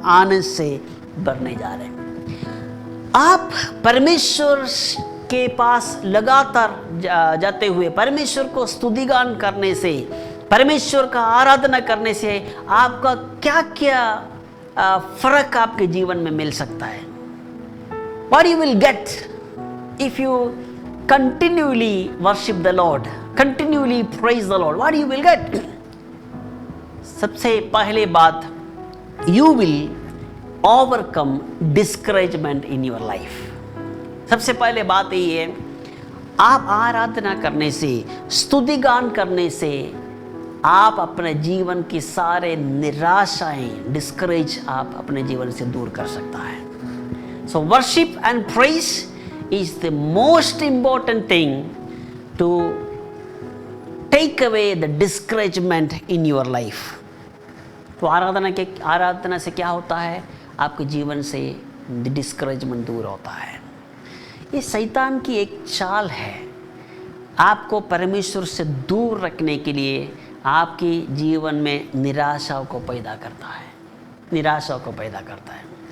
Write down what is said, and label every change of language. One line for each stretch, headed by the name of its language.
Hindi: आनंद से भरने जा रहे हैं। आप परमेश्वर के पास लगातार जाते हुए परमेश्वर को स्तुतिगान करने से, परमेश्वर का आराधना करने से आपका क्या क्या फर्क आपके जीवन में मिल सकता है।
English: What you will get if you continually worship the Lord, continually praise the Lord, what you will get?
Hindi: सबसे पहले बात,
English: you will overcome discouragement in your life.
Hindi: सबसे पहले बात ये है, आप आराधना करने से, स्तुतिगान करने से आप अपने जीवन की सारे निराशाएं, डिस्करेज आप अपने जीवन से दूर कर सकता है।
English: So worship and praise is the most important thing to take away the discouragement in your life.
Hindi: तो आराधना से क्या होता है, आपके जीवन से डिस्करेजमेंट दूर होता है। ये शैतान की एक चाल है, आपको परमेश्वर से दूर रखने के लिए आपके जीवन में निराशा को पैदा करता है, निराशा को पैदा करता है।